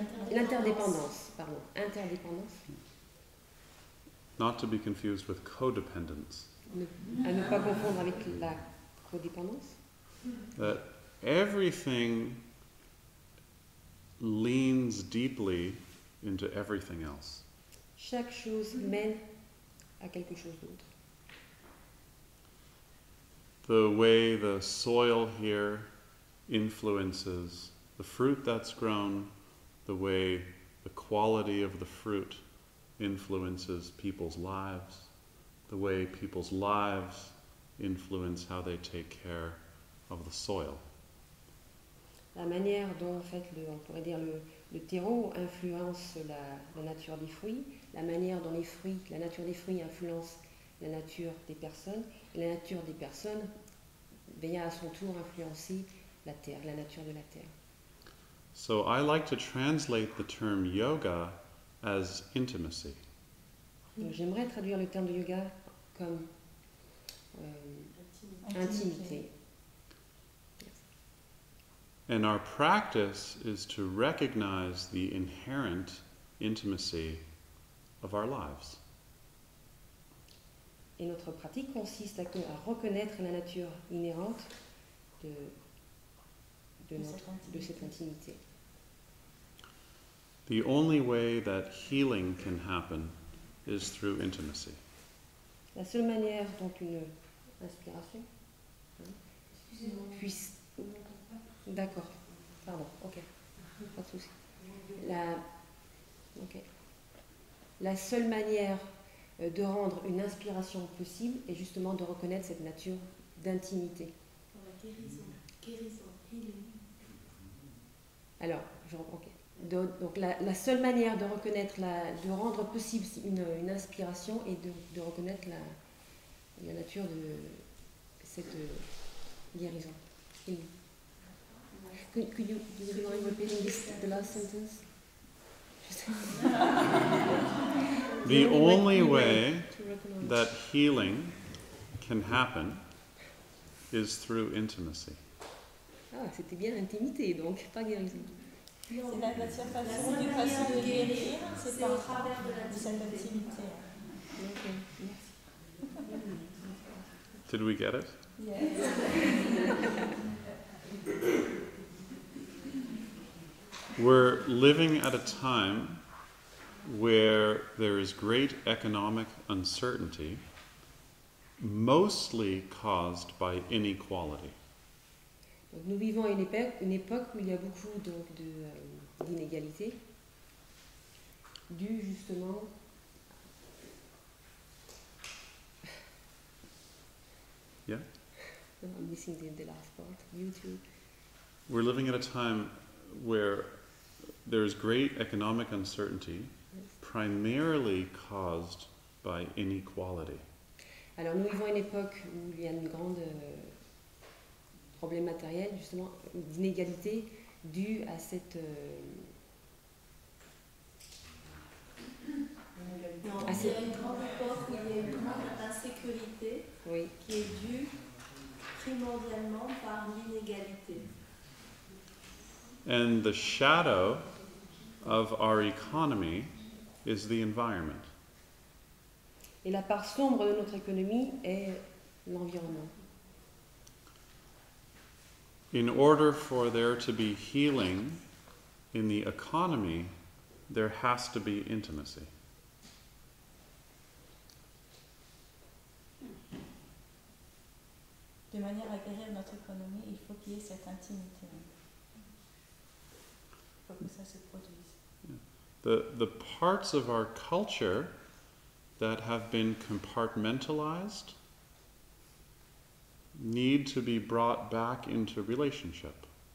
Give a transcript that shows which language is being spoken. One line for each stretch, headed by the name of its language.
French: L'interdépendance, pardon, interdépendance.
English: Not to be confused with codependence.
French: À ne pas confondre avec la codépendance.
English: That everything leans deeply into everything else.
French: Chaque chose mène à quelque chose d'autre.
English: The way the soil here influences the fruit that's grown, the way the quality of the fruit influences people's lives, the way people's lives influence how they take care of the soil.
French: La manière dont, en fait, on pourrait dire le terreau influence la nature des fruits, la manière dont la nature des fruits influence la nature des personnes, et la nature des personnes vient à son tour influencer la terre, la nature de la terre.
English: So I like to translate the term yoga as intimacy.
French: Donc, j'aimerais traduire le terme de yoga comme intimité.
English: And our practice is to recognize the inherent intimacy of our lives.
French: Et notre pratique consiste à reconnaître la nature inhérente de cette intimité.
English: The only way that healing can happen is through intimacy.
French: La seule manière dont une inspiration puisse... D'accord, pardon, ok, pas de souci. Ok. La seule manière de rendre une inspiration possible est justement de reconnaître cette nature d'intimité. Pour la guérison. Guérison. Healing. Alors, je reprends. Ok. Donc la seule manière de reconnaître, de rendre possible une inspiration est de reconnaître la nature de cette guérison.
English: Healing. Could you mind repeating the last sentence? The only way that healing can happen is through intimacy.
French: Ah, c'était bien intimité, donc pas guérison. C'est la seule façon de guérir, c'est par travers de cette intimité. Ok, merci.
English: Did we get it? Yes. We're living at a time where there is great economic uncertainty, mostly caused by inequality.
French: Donc, nous vivons à une époque où il y a beaucoup d'inégalités, dues justement
English: Yeah? I'm missing the last part. Due to We're living at a time where there's great economic uncertainty, primarily caused by inequality.
French: Alors nous vivons à une époque où il y a une grande problème matériel, justement, d'inégalité due à cette Non, il y a une grande époque où il y a une grande insécurité oui. qui est due primordialement par l'inégalité.
English: And the shadow of our economy is the environment.
French: Et la part sombre de notre économie est l'environnement.
English: In order for there to be healing in the economy, there has to be intimacy.
French: De manière à guérir notre économie, il faut qu'il y ait cette intimité. Il faut que ça se produise.
English: The parts of our culture that have been compartmentalized need to be brought back into relationship.